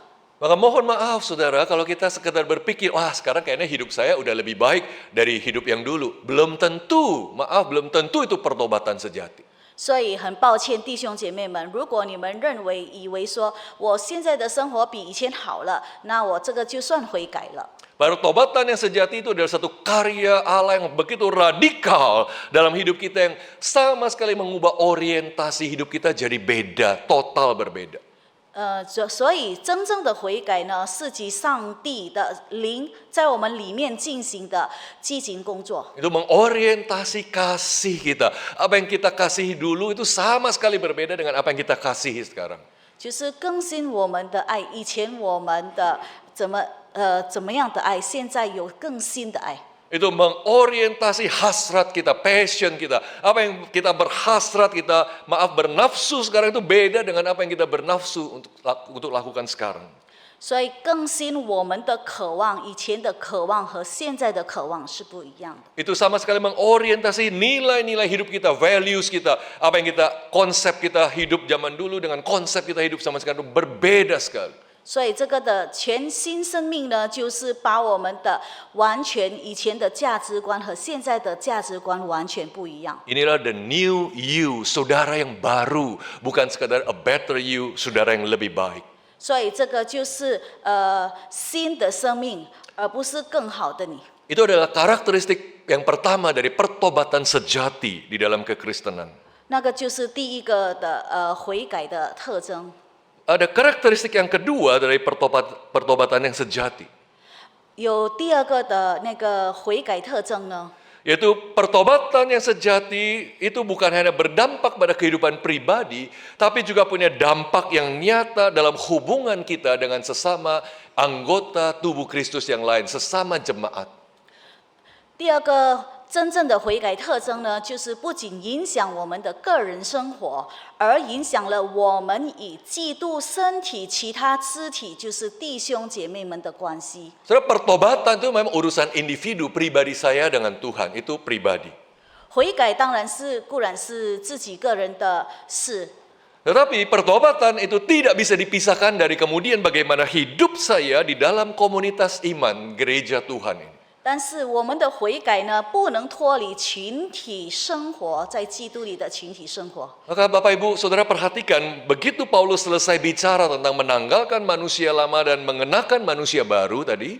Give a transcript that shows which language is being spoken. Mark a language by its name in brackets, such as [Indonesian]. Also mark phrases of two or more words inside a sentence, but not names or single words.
[Indonesian] Maka mohon maaf saudara kalau kita sekedar berpikir, wah sekarang kayaknya hidup saya udah lebih baik dari hidup yang dulu. Belum tentu, maaf belum tentu itu pertobatan sejati. [Chinese] 所以很抱歉，弟兄姐妹们，如果你们以为说我现在的生活比以前好了，那我这个就算悔改了。 [Indonesian] Pertobatan yang sejati itu adalah satu karya Allah yang begitu radikal dalam hidup kita yang sama sekali mengubah orientasi hidup kita jadi beda, total berbeda. [Chinese] 所以真正的悔改呢，是指上帝的灵在我们里面进行的激情工作。 [Indonesian] Itu mengorientasi kasih kita. Apa yang kita kasihi dulu itu sama sekali berbeda dengan apa yang kita kasihi sekarang. [Chinese] 就是更新我们的爱，以前我们的怎么样的爱，现在有更新的爱。 [Indonesian] Itu mengorientasi hasrat kita, passion kita. Apa yang kita berhasrat, kita bernafsu sekarang itu beda dengan apa yang kita bernafsu untuk lakukan sekarang. [Chinese] 所以更新我们的渴望，以前的渴望和现在的渴望是不一样的。 [Indonesian] Itu sama sekali mengorientasi nilai-nilai hidup kita, values kita. Apa yang konsep kita hidup zaman dulu dengan konsep kita hidup sama sekali itu berbeda sekali. [Chinese] 所以这个的全新生命呢，就是把我们的完全以前的价值观和现在的价值观完全不一样。 [Indonesian] Inilah [English] the new you, [Indonesian] saudara yang baru, bukan sekadar [English] a better you, [Indonesian] saudara yang lebih baik. [Chinese] 所以这个就是新的生命，而不是更好的你。 [Indonesian] Itu adalah karakteristik yang pertama dari pertobatan sejati di dalam kekristenan. [Chinese] 那个就是第一个的悔改的特征。 [Indonesian] Ada karakteristik yang kedua dari pertobatan yang sejati. [Chinese] 有第二个的那个悔改特征呢， [Indonesian] Yaitu pertobatan yang sejati itu bukan hanya berdampak pada kehidupan pribadi, tapi juga punya dampak yang nyata dalam hubungan kita dengan sesama anggota tubuh Kristus yang lain, sesama jemaat. [Chinese] 第二个真正的悔改特征呢，就是不仅影响我们的个人生活，而影响了我们与基督身体其他肢体，就是弟兄姐妹们的关系。 [Indonesian] Saudara, pertobatan itu memang urusan individu, pribadi saya dengan Tuhan, itu pribadi. [Chinese] 悔改当然是固然是自己个人的事， [Indonesian] Tetapi pertobatan itu tidak bisa dipisahkan dari kemudian bagaimana hidup saya di dalam komunitas iman gereja Tuhan ini. [Chinese] 但是我们的悔改呢，不能脱离群体生活，在基督里的群体生活。 [Indonesian] Maka Bapak Ibu Saudara perhatikan, begitu Paulus selesai bicara tentang menanggalkan manusia lama dan mengenakan manusia baru tadi,